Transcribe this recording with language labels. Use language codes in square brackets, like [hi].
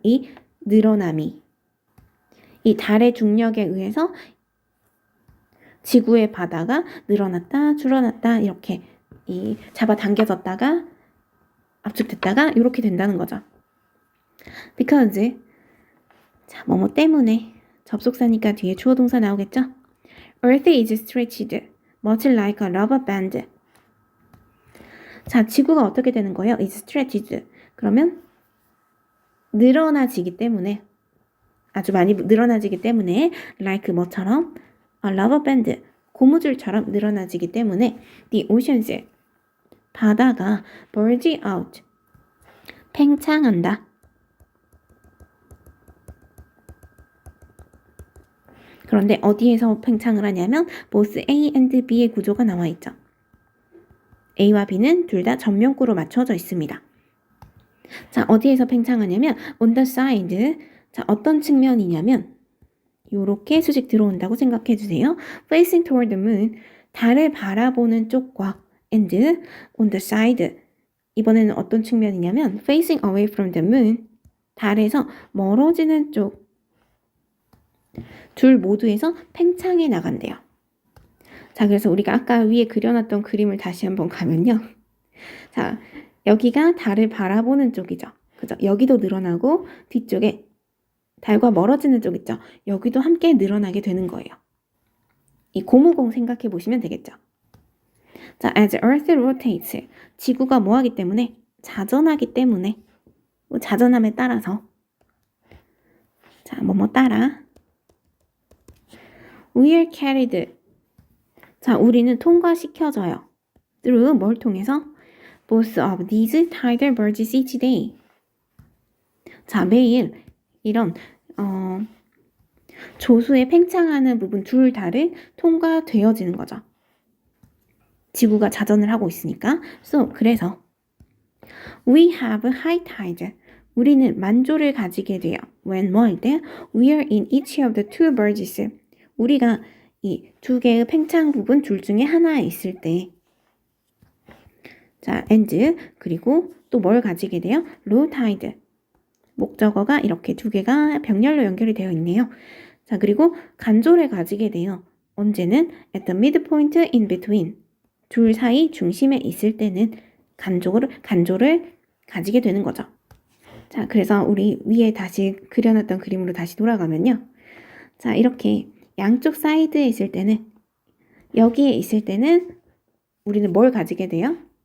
[ko] 이 늘어남이. 이 달의 중력에 의해서 지구의 바다가 늘어났다, 줄어났다 이렇게 이 잡아당겨졌다가 압축됐다가 이렇게 된다는 거죠. [en] Because [ko] 자, 뭐뭐 때문에 접속사니까 뒤에 주어 동사 나오겠죠? [en] Earth is stretched much like a rubber band. [ko] 자, 지구가 어떻게 되는 거예요? [en] is stretched. [ko] 그러면 늘어나지기 때문에 아주 많이 늘어나지기 때문에 like 뭐처럼 [en] a rubber band [ko] 고무줄처럼 늘어나지기 때문에 [en] the oceans [ko] 바다가 [en] bulge out [ko] 팽창한다. 그런데 어디에서 팽창을 하냐면 [en] both A and B [ko] 의 구조가 나와 있죠. A와 B는 둘 다 전면구로 맞춰져 있습니다. 자, 어디에서 팽창하냐면 [en] on the side. [ko] 자, 어떤 측면이냐면 요렇게 수직 들어온다고 생각해 주세요. [en] facing toward the moon. [ko] 달을 바라보는 쪽과 [en] and on the side. [ko] 이번에는 어떤 측면이냐면 [en] facing away from the moon. [ko] 달에서 멀어지는 쪽. 둘 모두에서 팽창해 나간대요. 자, 그래서 우리가 아까 위에 그려놨던 그림을 다시 한번 가면요. 자, 여기가 달을 바라보는 쪽이죠. 그죠? 여기도 늘어나고 뒤쪽에 달과 멀어지는 쪽 있죠. 여기도 함께 늘어나게 되는 거예요. 이 고무공 생각해 보시면 되겠죠. 자, [en] as Earth rotates. [ko] 지구가 뭐 하기 때문에? 자전하기 때문에. 뭐 자전함에 따라서. 자, 뭐뭐 따라. [en] We are carried. [ko] 자, 우리는 통과시켜져요. [en] through [ko] 뭘 통해서? [en] both of these tidal bulges each day. [ko] 자, 매일 이런 조수에 팽창하는 부분 둘 다를 통과되어지는 거죠. 지구가 자전을 하고 있으니까. [en] So, [ko] 그래서 [en] we have high tide. [ko] 우리는 만조를 가지게 돼요. [en] When [ko] 뭐할 때? [en] We are in each of the two bulges. [ko] 우리가 이 두 개의 팽창 부분 둘 중에 하나에 있을 때. 자, and 그리고 또 뭘 가지게 돼요? [en] low tide. [ko] 목적어가 이렇게 두 개가 병렬로 연결이 되어 있네요. 자, 그리고 간조를 가지게 돼요. 언제는 [en] at the midpoint in between. [ko] 둘 사이 중심에 있을 때는 간조를 가지게 되는 거죠. 자, 그래서 우리 위에 다시 그려놨던 그림으로 다시 돌아가면요. 자, 이렇게 양쪽 사이드에 있을 때는 여기에 있을 때는 우리는 뭘 가지게 돼요?